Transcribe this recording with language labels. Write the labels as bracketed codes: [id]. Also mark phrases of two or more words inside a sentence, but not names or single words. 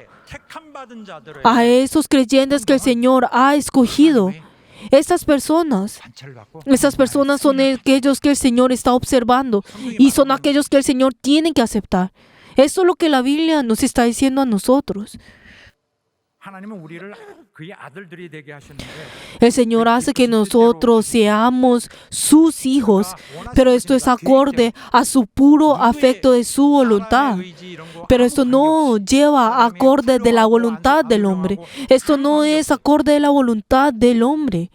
[es] A esos creyentes que el Señor ha escogido. Estas personas son aquellos que el Señor está observando y son aquellos que el Señor tiene que aceptar. Eso es lo que la Biblia nos está diciendo a nosotros. [ko] 하나님은 우리를 그의 아들들이 되게 하셨는데 [es] El Señor hace que nosotros seamos sus hijos, pero esto es acorde a su puro afecto de su voluntad. Pero esto no lleva acorde de la voluntad del hombre. Esto no es acorde de la voluntad del hombre.